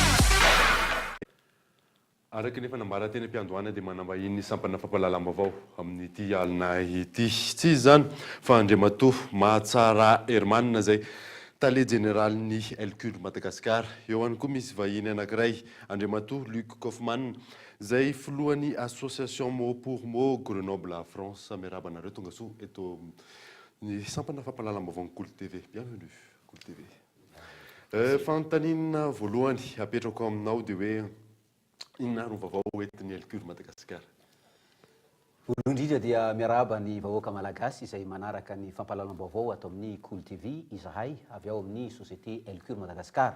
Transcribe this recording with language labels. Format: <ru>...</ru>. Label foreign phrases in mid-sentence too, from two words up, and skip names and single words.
<mg>Araka nefa nambaran-teny am-piandohana dia manambahiny ny sampana fampalalam-baovao amin'ity alina ity. Tsy izany fa Andriamatoa Mahatsara Hermanina zay tale général'ny Elcure Madagascar. Eo ihany koa misy vahiny anankiray Andriamatoa Luc Kaufmann zay filohan'ny</mg> <fr>association mot pour mot Grenoble à France.</fr> <mg>Miarahaba anareo tonga soa eto ny sampana fampalalam-baovao Cool TV.</mg> <fr>Bienvenue Cool TV.</fr> <mg>Fantanina voalohany apetrako aminao dia hoe inona no vaovao entin'ny Elcure Madagascar? Voalohany indrindra dia miarahaba ny vahoaka malagasy izay manaraka ny fampalalam-baovao atao amin'ny Cool TV izahay avy ao amin'ny société Elcure Madagascar.</mg>